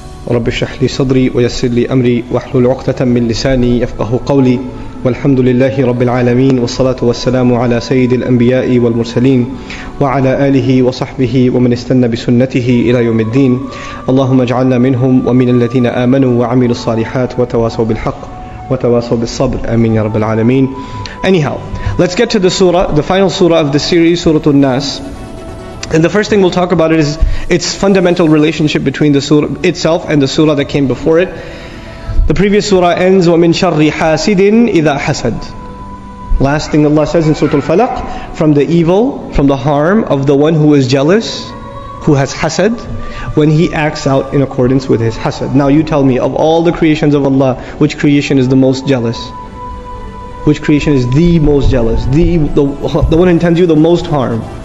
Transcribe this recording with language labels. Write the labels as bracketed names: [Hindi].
[Arabic] رب اشرح لي صدري ويسر لي أمري واحلل عقدة من لساني يفقه قولي والحمد لله رب العالمين والصلاة والسلام على سيد الأنبياء والمرسلين وعلى آله وصحبه ومن استنى بسنته إلى يوم الدين اللهم اجعلنا منهم ومن الذين آمنوا وعملوا الصالحات وتواصوا بالحق وتواصوا بالصبر آمين يا رب العالمين. [English] Anyhow, let's get to the surah, the final surah of the series, Surah un-nas. And the first thing we'll talk about is its fundamental relationship between the surah itself and the surah that came before it. The previous surah ends [Arabic] وَمِن شَرِّ حَاسِدٍ إِذَا حَسَدٍ. [English] Last thing Allah says in Surah Al-Falaq, from the evil, from the harm of the one who is jealous, who has hasad, when he acts out in accordance with his hasad. Now you tell me, of all the creations of Allah, which creation is the most jealous? Which creation is the most jealous? The one who intends you the most harm.